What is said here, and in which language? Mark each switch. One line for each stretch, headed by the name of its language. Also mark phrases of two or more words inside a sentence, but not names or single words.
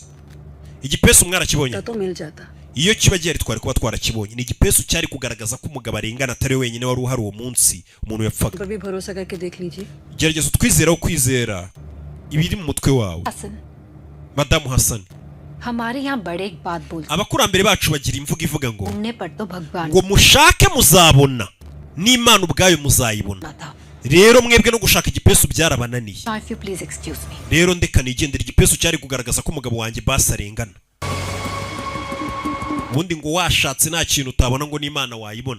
Kinyarwanda: Igipesu mwarakibonye iyo kiba gihari twari kuba twarakibonye. Ni igipesu cyari kugaragaza ko umugabo arengana atari wenyine wari uhari uwo munsi umuntu yapfaga. Gerageza utwizera kwizera ibiri mu mutwe wawe. Madamu Hassan,
Hindi: हमारे यहाँ बड़े एक बात बोलते
Kinyarwanda: abakurambere bacu bagira imvugo ivuga ngo ngo mushake muzabona n'Imana ubwayo muzayibona. Rero mwebwe no gushaka igipesu byarabananiye. Rero ndeka nigendera igipesu cyari kugaragaza ko umugabo wanjye basarengana. Ubundi ngo washatse nta kintu utabona ngo n'Imana wayibona.